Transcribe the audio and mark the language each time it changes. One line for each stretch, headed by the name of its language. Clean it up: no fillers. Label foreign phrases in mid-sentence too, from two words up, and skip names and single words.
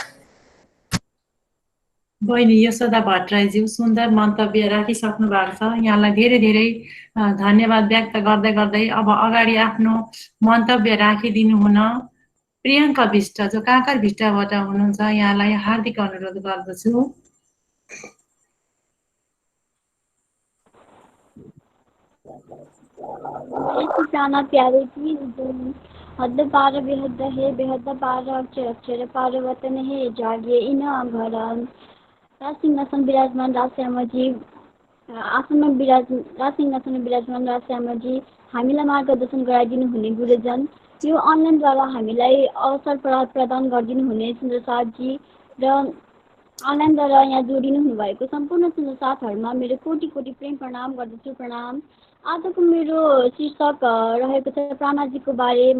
Nepali: बहिनी यशोदा भट्टराईज्यू सुन्दर मन्तव्य राखिसक्नु भएको छ। यहाँलाई धेरै धेरै धन्यवाद व्यक्त गर्दै गर्दै अब अगाडि आफ्नो मन्तव्य राखिदिनु हुन प्रियङ्का विष्ट जो काँकरभिट्टाबाट हुनुहुन्छ यहाँलाई हार्दिक अनुरोध गर्दछु।
Hindi: जाना प्यारे की हद पार बेहद है, बेहद पार अक्षर अक्षर पार वतन है, जागिए इन घर राजसिंहासन विराजमान राजश्यामजी
Nepali: आसनमा राजसिंहासन विराजमान राजश्यामजी हामीलाई मार्गदर्शन गराइदिनु हुने गुरुजन, यो अनलाइनद्वारा हामीलाई अवसर प्रदान गरिदिनु हुने सुन्दर साथजी र अनलाइनद्वारा यहाँ जोडिनु हुनुभएको सम्पूर्ण सुन्दर साथहरूमा मेरो कोटि कोटि प्रेम प्रणाम गर्दछु। प्रणाम। आजको मेरो शीर्षक रहेको छ प्राणनाथजीको बारेमा।